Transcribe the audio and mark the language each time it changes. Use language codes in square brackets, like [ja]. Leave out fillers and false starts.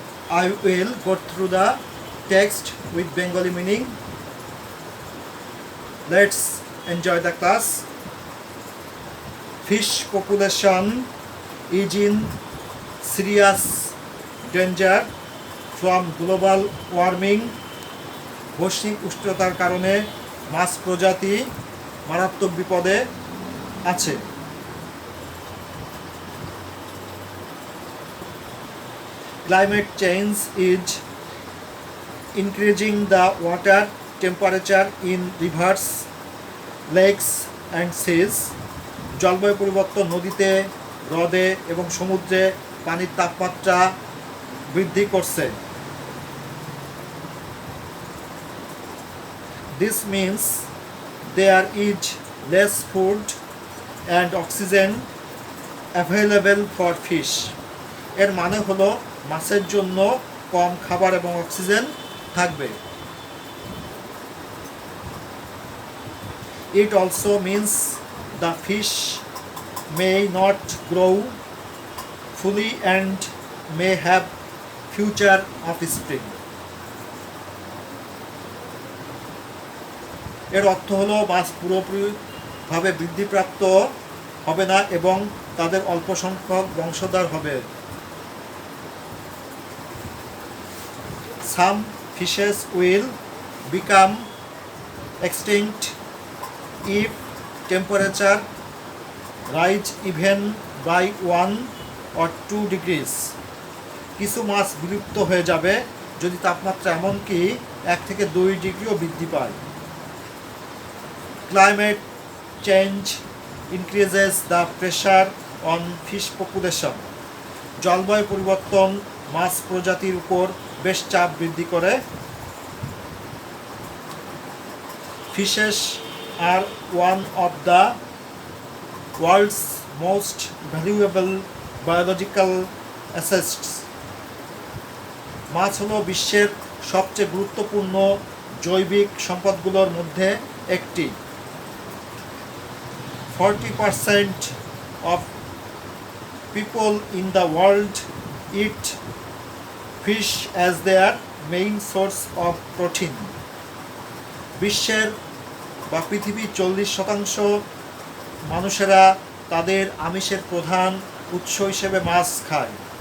[en] I will go through the text with Bengali meaning. Let's enjoy the class. Fish population is in serious danger from global warming. [bn] বৈশ্বিক উষ্ণতার কারণে মাছ প্রজাতি মারাত্মক বিপদে আছে। [en] Climate change is increasing the water temperature in rivers, lakes and seas. [bn] জলবায়ু পরিবর্তন নদীতে, হ্রদে এবং সমুদ্রে পানির তাপমাত্রা বৃদ্ধি করছে। [en] This means there is less food and oxygen available for fish. [bn] এর মানে হলো মাছের জন্য কম খাবার এবং অক্সিজেন থাকবে। [en] It also means the fish may not grow fully and may have future offspring. [bn] এর অর্থ হলো মাছ পুরোপুরিভাবে বৃদ্ধিপ্রাপ্ত হবে না এবং তাদের অল্প সংখ্যক বংশধর হবে। [en] Some fishes will become extinct if temperature rise even by 1 or 2 degrees. [bn] কিছু মাছ বিলুপ্ত হয়ে যাবে যদি তাপমাত্রা এমনকি 1 থেকে 2 ডিগ্রিও বৃদ্ধি পায়। [en] Climate change increases the pressure on fish population. [bn] জলবায়ু পরিবর্তন মাছ প্রজাতির উপর বেশ চাপ বৃদ্ধি করে। [en] Fishes are one of the world's most valuable biological assets. [bn] মাছ হলো বিশ্বের সবচেয়ে গুরুত্বপূর্ণ জৈবিক সম্পদগুলোর মধ্যে একটি। [en] 40% of people in the world eat fish as their main source of protein. [bn] বিশ্বের বা পৃথিবীর 40% মানুষেরা তাদের আমিষের প্রধান উৎস হিসেবে মাছ খায়।